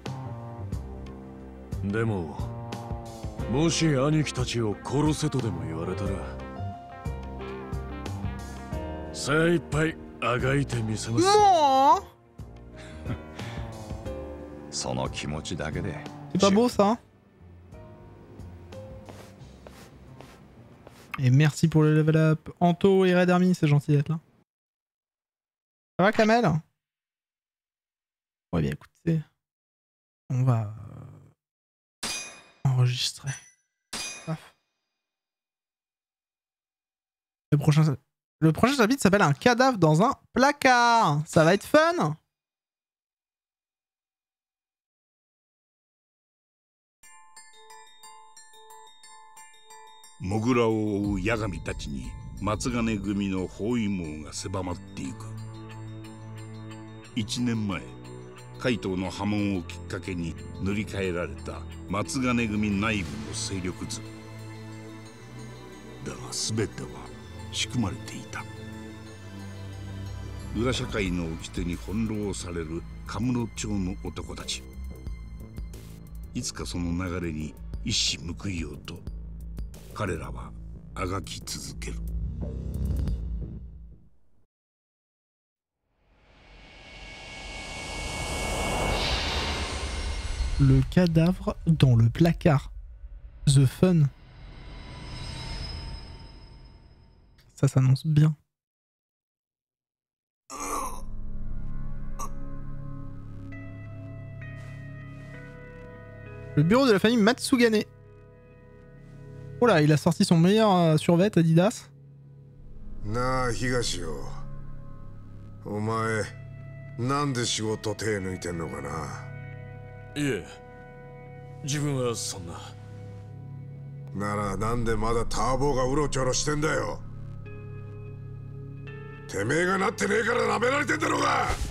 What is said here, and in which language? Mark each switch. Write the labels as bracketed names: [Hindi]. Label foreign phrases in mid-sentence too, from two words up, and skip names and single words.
[Japanese] でももし兄貴たちを殺せとでも言われたら精一杯あがいてみせます。その気持ちだけで。 [French] C'est pas beau ça? Et merci pour le level up. Anto et Red Army, c'est gentil d'être là. Ça va Kamel? Ouais bien écoutez, on va enregistrer. Paf. Le prochain chapitre s'appelle un cadavre dans un placard. Ça va être fun. [Japanese] Mogura を追う八神たちに松金組の包囲網が狭まっていく。1年前海東の破門をきっかけに塗り替えられた松金組内部の勢力図だが全ては仕組まれていた。裏社会の掟に翻弄されるカムロ町の男たち。いつかその流れに一矢報いようと彼らはあがき続ける。 [French] Le cadavre dans le placard. [English] The fun. [French] Ça s'annonce bien. Le bureau de la famille Matsugane. Oh là, il a sorti son meilleur survêt Adidas. [Japanese] Na, Higashio. お前、なんで仕事手抜いてんのかな? いえ、自分はそんな。ならなんでまだターボがうろちょろしてんだよ。てめえがなってねえから舐められてんだろうが。